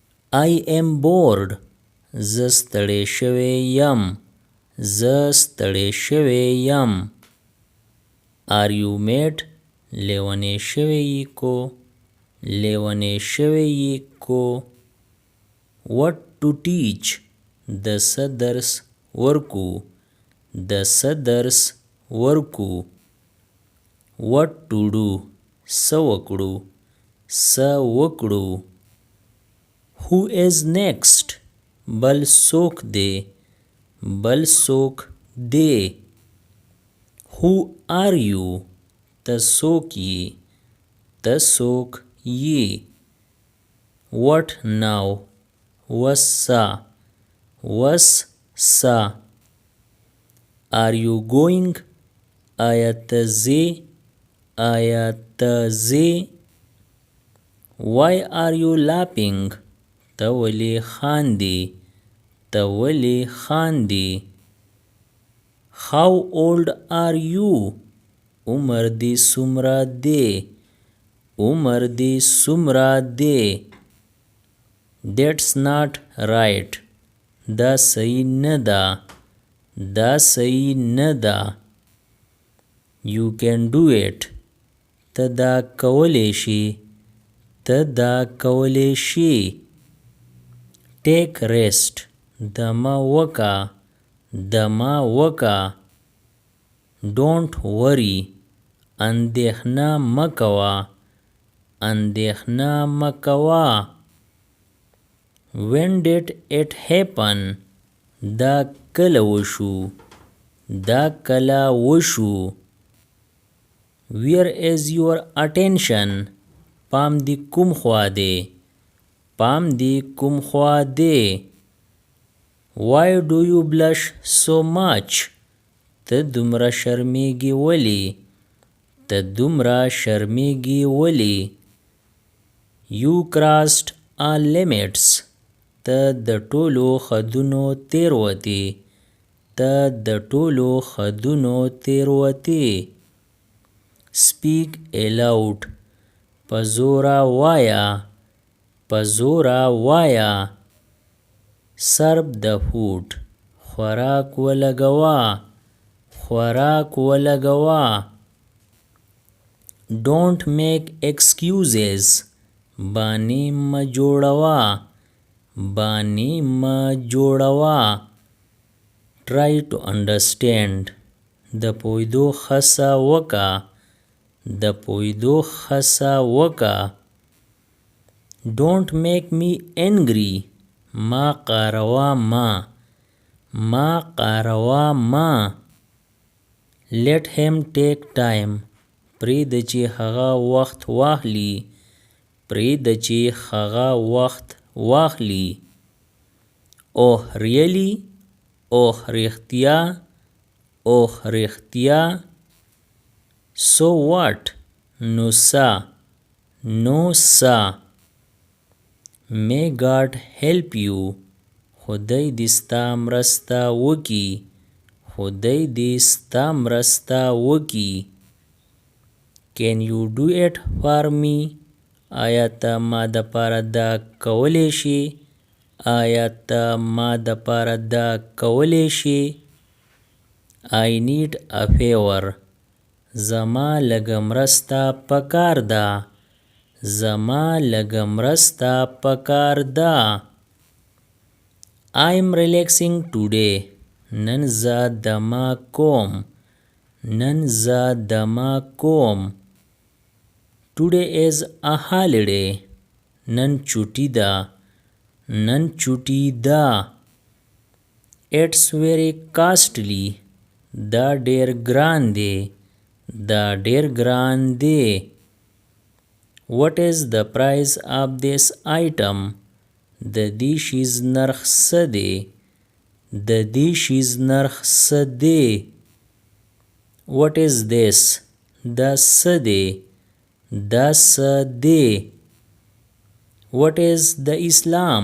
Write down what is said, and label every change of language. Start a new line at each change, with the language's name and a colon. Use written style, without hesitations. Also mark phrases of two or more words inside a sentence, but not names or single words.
English: I am bored.
Pashto: زه ستړی شوی یم. زه ستړی شوی یم.
English: Are you mad?
Pashto: لیونی شوی کو. لیونی شوی کو.
English: What to teach?
Pashto: د څه درس ورکو. د څه درس ورکو.
English: What to do?
Pashto: څه وکړو. څه وکړو.
English: Who is next?
Pashto: بل څوک دی. بل څوک دی.
English: Who are you?
Pashto: ته څوک یې. ته څوک یې.
English: What now?
Pashto: وس سا. وس سا.
English: Are you going?
Pashto: آیا ته ځې. آیا ته ځې.
English: Why are you laughing?
Pashto: ته ولې خاندې. ته ولې خاندې.
English: How old are you?
Pashto: عمر دې څومره دی. عمر دې څومره دی.
English: That's not right.
Pashto: دا صحیح نه ده. دا صحیح نه ده.
English: You can do it.
Pashto: ته دا کولی شي. ته دا کولی شي.
English: Take rest.
Pashto: دمه وکه. دمه وکه.
English: Don't worry.
Pashto: اندېښنه مه کوه. اندېښنه مه کوه.
English: When did it happen?
Pashto: دا کله وشو. دا کله وشو.
English: Where is your attention?
Pashto: پام دی کوم خوا دی. پام دی کوم خوا دی.
English: Why do you blush so much?
Pashto: ته دومره شرمیږي ولی. ته دومره شرمیږي ولی.
English: You crossed all limits.
Pashto: ته د ټولو حدونو تیروتې. ته د ټولو حدونو تیروتې.
English: Speak aloud.
Pashto: په زوره وایه. په زوره وایه.
English: Serve the food.
Pashto: خوراک ولګوه. خوراک ولګوه.
English: Don't make excuses.
Pashto: بانی مه جوړوه. بانی مه جوړوه.
English: Try to understand.
Pashto: د پوهېدو هڅه وکړه. د پوهېدو هڅه وکړه.
English: Don't make me angry.
Pashto: ما قهروه مه. ما قهروه مه.
English: Let him take time.
Pashto: پرېږده چې هغه وخت واخلي. پرېږده چې هغه وخت واخلي.
English: Oh really? Oh رښتیا.
Pashto: Oh رښتیا.
English: So what?
Pashto: نو څه. نو څه.
English: May God help you.
Pashto: خدای دې ستا مرسته وکړي. خدای دې ستا مرسته وکړي.
English: Can you do it for me?
Pashto: آیا ته ما دپاره دا کولی شي. آیا ته ما دپاره دا کولی شي.
English: I need a favor.
Pashto: زما لږه مرسته پکار ده. زما لږه مرسته پکار ده.
English: I'm relaxing today.
Pashto: نن زه دمه کوم. نن زه دمه کوم.
English: Today is a holiday.
Pashto: نن چوټي ده. نن چوټي ده.
English: It's very costly.
Pashto: دا ډېر ګران دی. دا ډېر ګران دی.
English: What is the price of this item?
Pashto: د دې شیز نرخ څه دی. د دې شیز نرخ څه دی.
English: What is this?
Pashto: دا څه دی. دا څه دی.
English: What is the Islam?